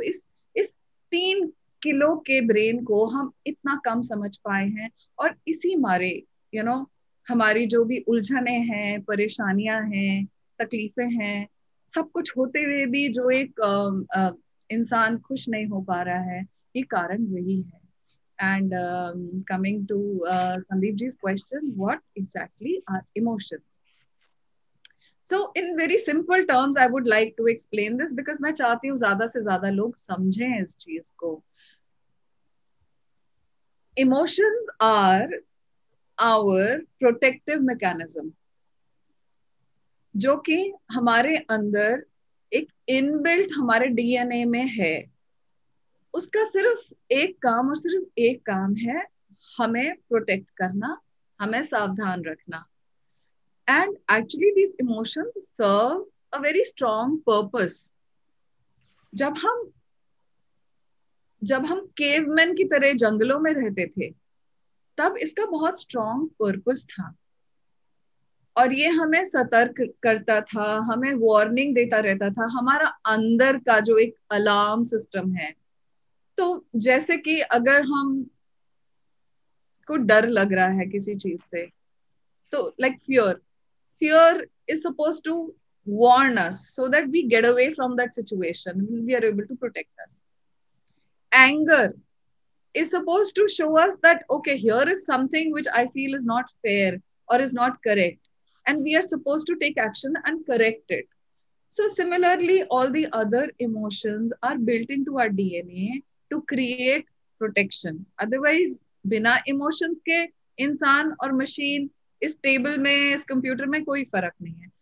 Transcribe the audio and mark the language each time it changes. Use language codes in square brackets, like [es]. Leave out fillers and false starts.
[hi] इस 3 किलो के ब्रेन को हम इतना कम समझ पाए हैं. और इसी मारे हमारी जो भी उलझने हैं, परेशानियां हैं, तकलीफें हैं, सब कुछ होते हुए भी जो एक इंसान खुश नहीं हो पा रहा है, ये कारण वही है. [en] And coming to Sandeep ji's question, what exactly are emotions? So in very simple terms, I would like to explain this because [hi] मैं चाहती हूँ ज्यादा से ज्यादा लोग समझें इस चीज को. [en] Emotions are our protective mechanism, [hi] जो कि हमारे अंदर एक इनबिल्ट हमारे डीएनए में है. उसका सिर्फ एक काम और सिर्फ एक काम है, हमें प्रोटेक्ट करना, हमें सावधान रखना. [en] And actually these emotions serve a very strong purpose. [hi] जब हम केवमैन की तरह जंगलों में रहते थे, तब इसका बहुत स्ट्रॉन्ग पर्पस था और ये हमें सतर्क करता था, हमें वार्निंग देता रहता था. हमारा अंदर का जो एक अलार्म सिस्टम है, तो जैसे कि अगर हम को डर लग रहा है किसी चीज से, तो [en] Like fear is suppose to warn us so that we get away from that situation, we are able to protect us. Anger is supposed to show us that okay, here is something which I feel is not fair or is not correct, and we are supposed to take action and correct it. So similarly, all the other emotions are built into our DNA to create protection. [hi] Otherwise, बिना emotions के इंसान और machine, इस table में, इस computer में कोई फर्क नहीं है.